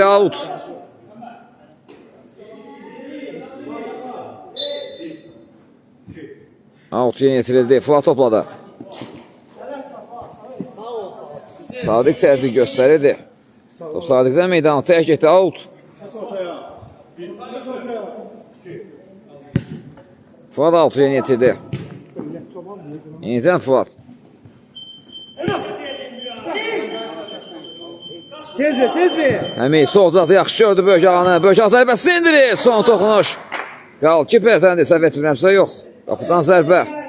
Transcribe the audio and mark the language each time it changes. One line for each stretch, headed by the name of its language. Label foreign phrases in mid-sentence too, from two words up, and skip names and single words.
Azerbaijani: Out. Out yeni yetirildi. Fuat topladı. Sadiq tərcih göstərirdi. Top Sadiqdən meydana tərk etdi. Out. Fuat out yeni yetirdi. Yenidən Fuat. Tez ver, tez ver. Həmid sol zatı yaxşı gördü Böyük ağanı. Böyük ağa zərbəsini indirir. Son toxunuş. Qalkiperdən də səhv etmirəmsə yox. Qapıdan zərbə.